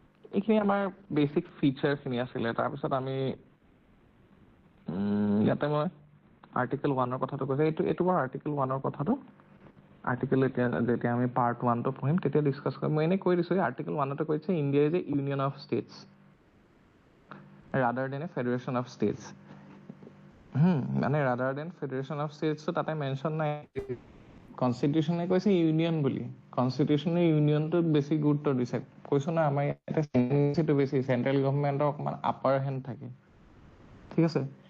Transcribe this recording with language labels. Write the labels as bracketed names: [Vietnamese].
[Assamese] এইখিনি আমাৰ বেচিক ফিচাৰখিনি আছিলে। তাৰপিছত আমি ইয়াতে মই আৰ্টিকেল 1ৰ কথাটো কৈছোঁ, এইটো বাৰু আৰ্টিকেল 1ৰ কথাটো। আৰ্টিকেল যেতিয়া আমি পাৰ্ট 1টো পঢ়িম তেতিয়া ডিছকাছ কৰিম। মই এনেই কৈ দিছোঁ, আৰ্টিকেল 1তে কৈছে [English] India is a union of states rather than a federation of states. [Assamese] মানে [English] rather than federation of ষ্টেটছটো [Assamese] তাতে মেনশ্যন নাই। কনষ্টিটিউশ্যনে কৈছে ইউনিয়ন বুলি, কনষ্টিটিউশ্যনে ইউনিয়নটোত বেছি গুৰুত্ব দিছে। কৈছোঁ না, আমাৰ ইয়াতে বেছি চেন্ট্ৰেল গভৰ্ণমেণ্টৰ অকণমান আপাৰ হেণ্ড থাকে, ঠিক আছে।